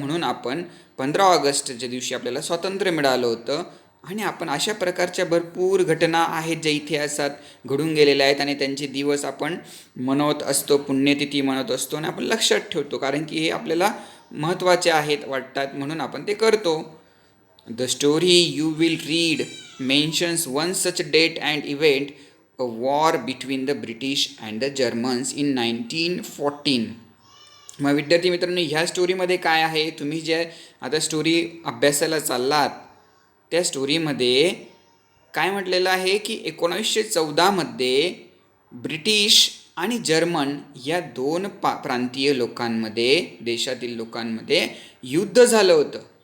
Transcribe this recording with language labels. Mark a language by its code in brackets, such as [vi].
[mr] म्हणून आपण 15 ऑगस्टच्या दिवशी आपल्याला स्वातंत्र्य मिळालं होतं. आणि आपण अशा प्रकारच्या भरपूर घटना आहेत ज्या इतिहासात घडून गेलेल्या आहेत, आणि त्यांचे दिवस आपण मनवत असतो, पुण्यतिथी म्हणत असतो, आणि आपण लक्षात ठेवतो, कारण की हे आपल्याला महत्त्वाचे आहेत वाटतात, म्हणून आपण ते करतो. [en] The story you will read mentions one such date and event, a war between the British and the Germans in 1914. [mr] मग विद्यार्थी मित्रांनो, ह्या स्टोरीमध्ये काय आहे, तुम्ही जे आता स्टोरी अभ्यासाला चाललात त्या स्टोरीमध्ये काय म्हटलेलं आहे की 1914मध्ये ब्रिटिश आणि जर्मन या दोन प्रांतीय लोकांमध्ये, देशातील लोकांमध्ये युद्ध झालं होतं.